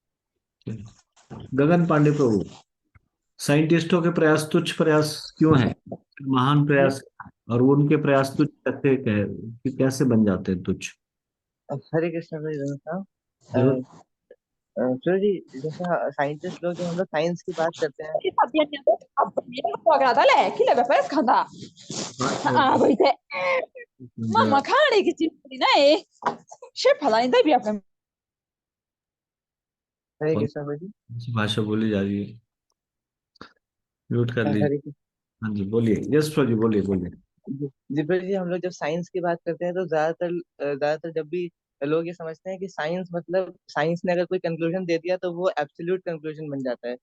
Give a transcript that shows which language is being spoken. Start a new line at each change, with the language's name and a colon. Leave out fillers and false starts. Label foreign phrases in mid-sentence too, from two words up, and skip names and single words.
Hindi: गगन पांडे प्रभु, साइंटिस्टों के प्रयास तुच्छ प्रयास क्यों हैं? महान प्रयास, और उनके प्रयास तुच्छ कैसे बन जाते हैं तुच्छ? हरे कृष्ण भाई साहब। जरूर। चलो जी, जैसा साइंटिस्ट लोग, जब हम लोग साइंस की बात करते हैं, Può agradare chi le per skanda. Ah, volete. Mamma kare che ci ne. She phala inda bi apne. हरे कौन कृष्ण भाई जी। सी भाषा बोली जा रही है? म्यूट कर लीजिए। हरे कृष्ण हाँ जी, बोलिए। यस प्रभु जी, बोलिए बोलिए। जी भाई जी, हम लोग जब साइंस की बात करते हैं तो ज्यादातर जब भी लोग ये समझते हैं कि साइंस मतलब साइंस ने अगर कोई कंक्लूजन दे दिया तो वो एब्सोल्यूट कंक्लूजन बन जाता है।